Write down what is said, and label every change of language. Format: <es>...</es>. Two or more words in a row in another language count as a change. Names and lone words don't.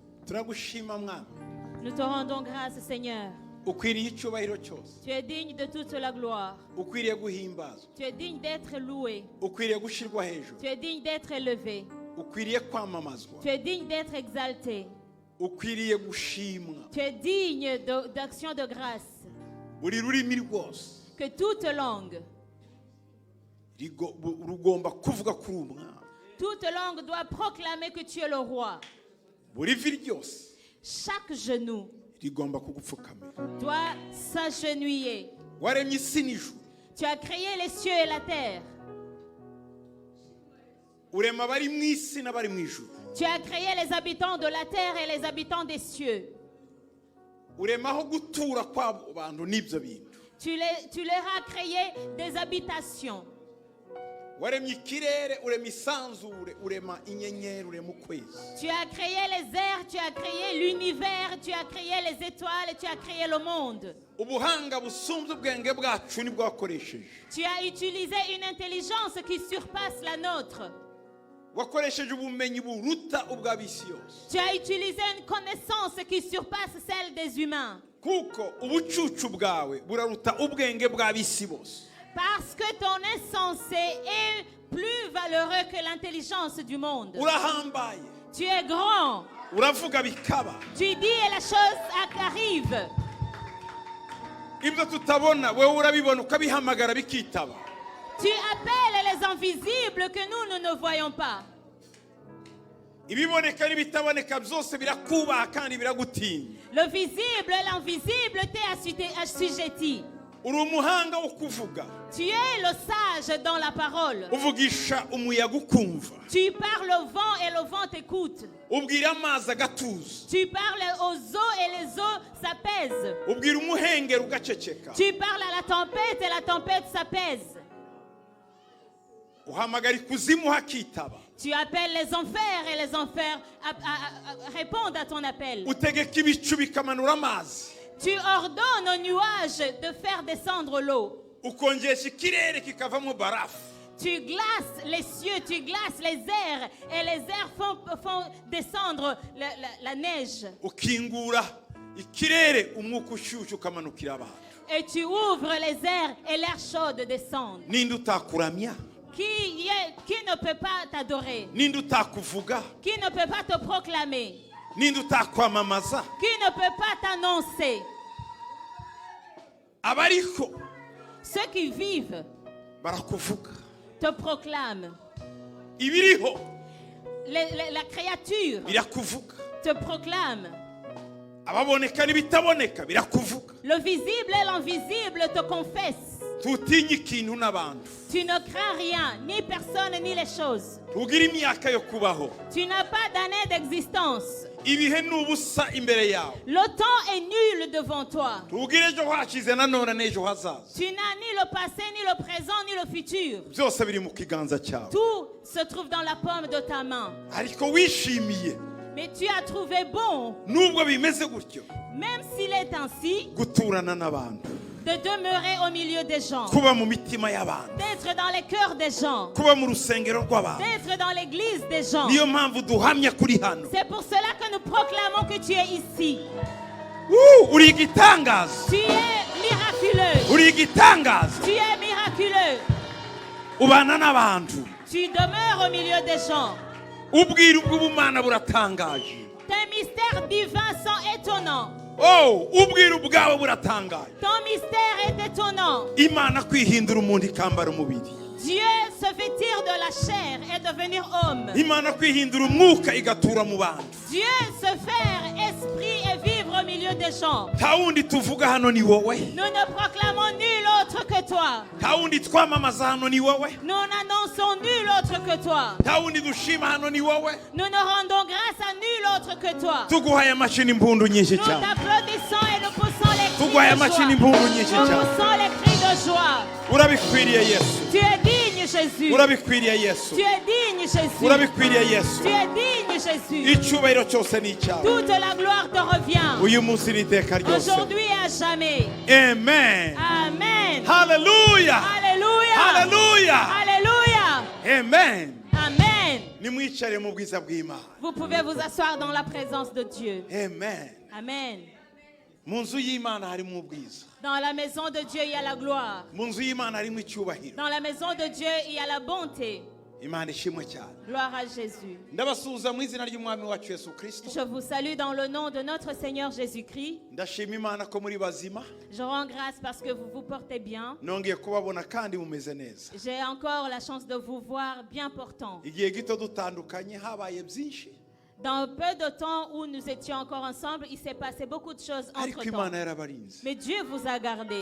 <rw>turagushima mwami.</rw> <fr>Nous te rendons grâce, Seigneur.</fr> <rw>Ukwiriye icyubahiro cyose.</rw> <fr>Tu es digne de toute la gloire.</fr> <rw>Ukwiriye guhimbazwa.</rw> <fr>Tu es digne d'être loué.</fr> <rw>Ukwiriye gushirwa hejuru.</rw> <fr>Tu es digne d'être élevé.</fr> <rw>Ukwiriye kwamamazwa.</rw> <fr>Tu es digne d'être exalté.</fr> <rw>Ukwiriye gushimwa.</rw> <fr>Tu es digne d'action de grâce.</fr> <rw>Buri rurimi rwose</rw> <fr>Que toute langue,</fr> <rw>rugomba kuvuga kuri umwami.</rw> <fr>toute langue doit proclamer que tu es le roi.</fr> <rw>Buri vi ryose</rw> <fr>Chaque genou</fr> <rw>rigomba kugupfukamira.</rw> <fr>doit s'agenouiller.</fr> <rw>Waremye isi n'ijuru.</rw> <fr>Tu as créé les cieux et la terre.</fr> <rw>Urema abari mu isi n'abari mu ijuru.</rw> <fr>Tu as créé les habitants de la terre et les habitants des cieux.</fr> <rw>Uremaho gutura kw'abo bantu n'ibyo bintu.</rw> <fr>Tu leur as créé des habitations.</fr> <rw>Waremye ikirere, urema isanzure, urema inyenyeri, urema ukwezi.</rw> <fr>Tu as créé les airs, tu as créé l'univers, tu as créé les étoiles, tu as créé le monde.</fr> <rw>Ubuhanga busumbye ubwenge bwacu nibwo wakoresheje.</rw> <fr>Tu as utilisé une intelligence qui surpasse la nôtre.</fr> <rw>Wakoresheje ubumenyi buruta ubw'ab'isi yose.</rw> <fr>Tu as utilisé une connaissance qui surpasse celle des humains.</fr> <rw>Kuko ubucucu bwawe buraruta ubwenge bw'ab'isi bose.</rw> <fr>Parce que ton insensé est plus valeureux que l'intelligence du monde.</fr> <rw>Urahambaye.</rw> <fr>Tu es grand.</fr> <rw>Uravuga bikaba.</rw> <fr>Tu dis et la chose arrive.</fr> <rw>Ibyo tutabona wewe urabibona ukabihamagara bikitaba.</rw> <fr>Tu appelles les invisibles que nous ne voyons pas.</fr> <rw>Ibiboneka n'ibitaboneka byose birakubaha kandi biragutinya.</rw> <fr>Le visible et l'invisible t'est assujetti.</fr> <rw>Uri umuhanga wo kuvuga.</rw> <fr>Tu es le sage dans la parole.</fr> <rw>Uvugisha umuyaga ukumva.</rw> <fr>Tu parles au vent et le vent t'écoute.</fr> <rw>Ubwira amazi agatuza.</rw> <fr>Tu parles aux eaux et les eaux s'apaisent.</fr> <rw>Ubwira umuhengeri ugaceceka.</rw> <fr>Tu parles à la tempête et la tempête s'apaise.</fr> <rw>Uhamagara ikuzimu hakitaba.</rw> <fr>Tu appelles les enfers et les enfers répondent à ton appel.</fr> <rw>Utegeka ibicu bikamanura amazi.</rw> <fr>Tu ordonnes aux nuages de faire descendre l'eau.</fr> <rw>Ukonjesha ikirere kikavamo barafu.</rw> <fr>Tu glaces les cieux, tu glaces les airs et les airs font descendre la neige.</fr> <rw>Ukingura ikirere umwuka ushushe ukamanukira abantu.</rw> <fr>Et tu ouvres les airs et l'air chaud descend.</fr> <rw>Ninde utakuramya?</rw> <fr>Qui ne peut pas t'adorer?</fr> <rw>Ninde utakuvuga?</rw> <fr>Qui ne peut pas te proclamer?</fr> <rw>Ninde utakwamamaza?</rw> <fr>Qui ne peut pas t'annoncer?</fr> <rw>Abariho</rw> <fr>Ceux qui vivent</fr> <rw>barakuvuga.</rw> <fr>te proclament.</fr> <rw>Ibiriho</rw> <fr>La créature</fr> <rw>birakuvuga.</rw> <fr>te proclame.</fr> <rw>Ababoneka n'ibitaboneka birakuvuga.</rw> <fr>Le visible et l'invisible te confessent.</fr> <rw>Tutinye ikintu n'abantu.</rw> <fr>Tu ne crains rien, ni personne, ni les choses.</fr> <rw>Tugira imyaka yo kubaho.</rw> <fr>Tu n'as pas d'année d'existence.</fr> <rw>Ibihe n'ubusa imbere yawe.</rw> <fr>Le temps est nul devant toi.</fr> <rw>Tugira ejo hashize nanone n'ejo hazaza.</rw> <fr>Tu n'as ni le passé, ni le présent, ni le futur.</fr> <rw>Byose biri mu kiganza cyawe.</rw> <fr>Tout se trouve dans la paume de ta main.</fr> <rw>Ariko wishimiye.</rw> <fr>Mais tu as trouvé bon,</fr> <rw>Nubwo bimeze gutyo.</rw> <fr>même s'il est ainsi,</fr> <rw>Guturana n'abantu.</rw> <fr>de demeurer au milieu des gens,</fr> <rw>Kuba mu mitima y'abantu.</rw> <fr>d'être dans les cœurs des gens,</fr> <rw>Kuba mu rusengero rw'abantu.</rw> <fr>d'être dans l'église des gens.</fr> <rw>Niyo mpamvu duhamya kuri hano.</rw> <fr>C'est pour cela que nous proclamons que tu es ici.</fr> <rw>Uri igitangaza.</rw> <fr>Tu es miraculeux.</fr> <rw>Uri igitangaza.</rw> <fr>Tu es miraculeux.</fr> <rw>Ubana n'abantu.</rw> <fr>Tu demeures au milieu des gens.</fr> <rw>Ubwiru bw'ubumana buratangaje.</rw> <fr>Tes mystères divins sont étonnants.</fr> <rw>Ubwiru bwawe buratangaje.</rw> <fr>Ton mystère est étonnant.</fr> <rw>Imana kwihindura umuntu ikambara umubiri.</rw> <fr>Dieu se vêtir de la chair et devenir homme.</fr> <rw>Imana kwihindura umwuka igatura mu bantu.</rw> <fr>Dieu se faire esprit et vivre au milieu des gens.</fr> <rw>Nta wundi tuvuga hano ni wowe.</rw> <fr>Nous ne proclamons nul autre que toi.</fr> <rw>Nta wundi twamamaza hano ni wowe.</rw> <fr>Nous n'annonçons nul autre que toi.</fr> <rw>Nta wundi dushima hano ni wowe.</rw> <fr>Nous ne rendons grâce à nul autre que toi.</fr> <rw>Tuguhaye amashini impundu nyinshi</rw> <fr>Nous</fr> <rw>cyane.</rw> <fr>t'applaudissons et nous poussons les cris</fr> <rw>Tuguhaye</rw> <fr>de joie.</fr> <rw>amashini impundu nyinshi</rw> <fr>Nous</fr> <rw>cyane.</rw> <fr>poussons les cris de joie.</fr> <rw>Urabikwiriye Yesu.</rw> <fr>Tu es digne, Jésus.</fr> <rw>Urabikwiriye Yesu.</rw> <fr>Tu es digne, Jésus.</fr> <rw>Urabikwiriye Yesu.</rw> <fr>Tu es digne, Jésus.</fr> <rw>Icyubahiro cyose ni icyawe.</rw> <fr>Toute la gloire te revient.</fr> <rw>Uyu munsi n'iteka ryose.</rw> <fr>Aujourd'hui et à jamais.</fr> <rw>Amen.</rw> <fr>Amen.</fr> <rw>Hallelujah.</rw> <fr>Alléluia.</fr> <rw>Hallelujah.</rw> <fr>Alléluia.</fr> <rw>Amen.</rw> <fr>Amen.</fr> <rw>nimwicare mu bwiza bw'Imana.</rw> <fr>Vous pouvez vous asseoir dans la présence de Dieu.</fr> <rw>Amen.</rw> <fr>Amen.</fr> <rw>Mu nzu y'Imana harimo ubwiza.</rw> <fr>Dans la maison de Dieu, il y a la gloire.</fr> <rw>Mu nzu y'Imana harimo icyubahiro.</rw> <fr>Dans la maison de Dieu, il y a la bonté.</fr> <rw>Imana ishimwe cyane.</rw> <fr>Gloire à Jésus.</fr> <rw>Ndabasuhuza mu izina ry'Umwami wacu Yesu Kristo.</rw> <fr>Je vous salue dans le nom de notre Seigneur Jésus-Christ.</fr> <rw>Ndashima Imana ko muri bazima.</rw> <fr>Je rends grâce parce que vous vous portez bien.</fr> <rw>Nongeye kubabona kandi mumeze neza.</rw> <fr>J'ai encore la chance de vous voir bien portant.</fr> <rw>Igihe gito dutandukanye habaye byinshi.</rw> <fr>Dans peu de temps où nous étions encore ensemble, il s'est passé beaucoup de choses</fr> <rw>Ariko</rw> <fr>entre-temps.</fr> <rw>Imana yarabarinze.</rw> <fr>Mais Dieu vous a gardé.</fr>